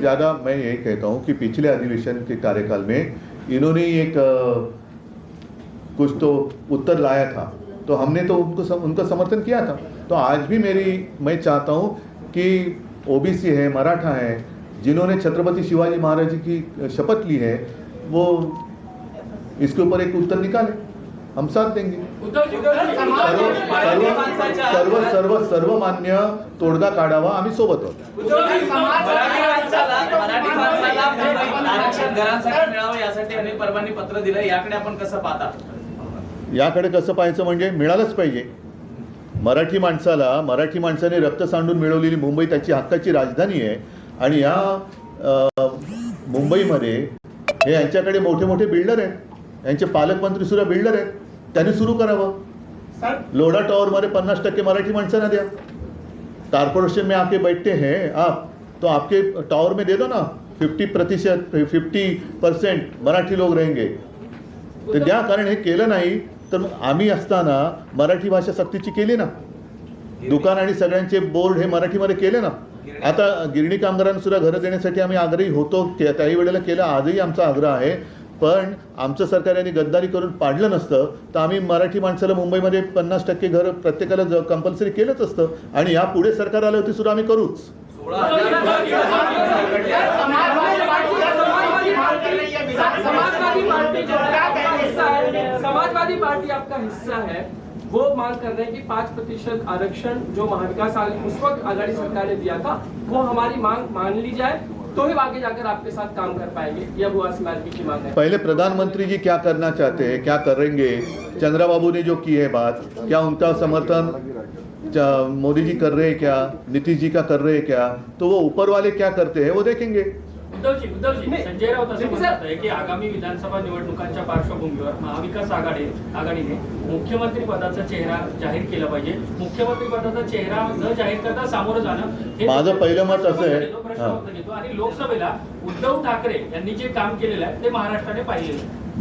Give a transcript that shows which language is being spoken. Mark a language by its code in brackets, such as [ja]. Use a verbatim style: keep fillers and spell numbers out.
[hi] ज़्यादा मैं यही कहता हूँ कि पिछले अधिवेशन के कार्यकाल में इन्होंने एक अ, कुछ तो उत्तर लाया था, तो हमने तो उनको सम, उनका समर्थन किया था. तो आज भी मेरी मैं चाहता हूँ कि ओबीसी है, मराठा है, जिन्होंने छत्रपति शिवाजी महाराज जी की शपथ ली है, वो इसके ऊपर एक उत्तर निकाले, हम साथ देंगे. [mr] उद्धवजी, सर्व सर्व सर्व सर्व सर्वमान्य तोडगा काढावा, आम्ही सोबत आहोत. मराठी माणसाला- मराठी माणसाला मुंबईत आरक्षण घरासाठी मिळावं यासाठी अनेक परवानी पत्र दिलं, याकडे आपण कसं पाहता? याकडे कसं पाहायचं म्हणजे मिळालंच पाहिजे मराठी माणसाला. मराठी माणसाने रक्त सांडून मिळवलेली मुंबई त्याची हक्काची राजधानी आहे. आणि या अ, मुंबईमध्ये हे यांच्याकडे मोठे मोठे बिल्डर आहेत, यांचे पालकमंत्री सुद्धा बिल्डर आहेत, त्यांनी सुरू करावं. सर [hi] लोढ़ा टावर हमारे [mr] पन्नास टक्के मराठी माणसं [hi] ना दिया. कारपोरेशन में आके बैठते हैं आप, तो आपके टावर में दे दो ना फिफ्टी प्रतिशत फिफ्टी परसेंट मराठी लोग रहेंगे. [mr] ते द्या, कारण हे केलं नाही तर आम्ही असताना मराठी भाषा सक्तीची केली ना, दुकान आणि सगळ्यांचे बोर्ड हे मराठीमध्ये केले ना. आता गिरणी कामगारांना सुद्धा घरं देण्यासाठी आम्ही आग्रही होतो, त्या- त्याही वेळेला केला, आजही आमचा आग्रह आहे. पण आमचं सरकार यांनी गद्दारी करून पाडलं नसतं तर आम्ही मराठी माणसाला मुंबईमध्ये पन्नास टक्के घरं प्रत्येकाला ज कंपल्सरी केलंच असतं. आणि या पुढे सरकार आलं होती सुद्धा आम्ही करूच. सोळा हजार [hi] समाजवादी पार्टी जो आपका हिस्सा है, समाजवादी पार्टी आपका हिस्सा है, वो मांग कर रहे हैं कि पाँच प्रतिशत आरक्षण जो महाविकास आग- उस वक्त आघाड़ी सरकार ने दिया था वो हमारी मांग मान ली जाए तो ही आगे जाकर आपके साथ काम कर पाएंगे, यह वो समाजवादी की मांग है। पहले प्रधानमंत्री जी क्या करना चाहते हैं, क्या करेंगे, चंद्राबाबू ने जो की है बात, क्या उनका समर्थन चा- मोदी जी कर रहे हैं, क्या नीतीश जी का कर रहे हैं, क्या तो वो ऊपर वाले क्या करते हैं वो देखेंगे. [mr] उद्धवजी उद्धवजी नाही. संजय राऊत असं नाही, सर. म्हणतात आहे की आगामी विधानसभा निवडणुकांच्या पार्श्वभूमीवर महाविकास आघाडी आघाडीने मुख्यमंत्री पदाचा चेहरा जाहीर केला पाहिजे. मुख्यमंत्री पदाचा चेहरा न जाहीर करता सामोरं जाणं हे माझं पहिलं मत असं आहे. तो प्रश्न हां. होता येतो. आणि लोकसभेला उद्धव ठाकरे यांनी जे काम केलेलं आहे ते महाराष्ट्राने पाहिलेलं आहे.